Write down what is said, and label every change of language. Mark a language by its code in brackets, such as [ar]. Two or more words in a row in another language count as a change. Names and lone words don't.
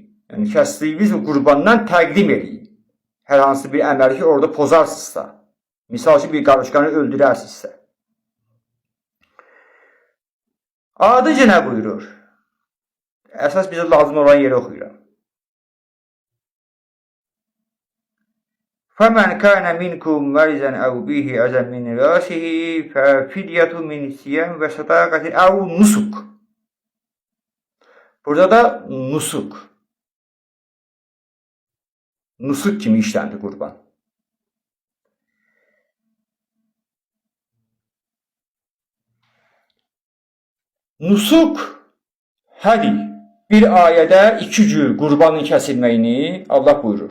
[az] Yəni kəsdiyiniz qurbandan təqdim edin. Hər hansı bir əməli ki, orada pozarsınızsa, misal ki, bir qarışqanı öldürərsinizsə. Adıca nə buyurur? Əsas bizə lazım olan yeri oxuyuram. [ar] فَمَنْ كَانَ مِنْكُمْ مَرِزًا أَوْ بِهِ أَذًى مِنْ رَأْسِهِ فَفِدْيَةٌ مِنْ صِيَامٍ وَصَدَقَةٍ أَوْ نُسُك. [az] Burada da nusuk. Nusuk kimi işləndi qurban. Nusuk, hədi, bir ayədə 2 cür qurbanın kəsilməyini Allah buyurur.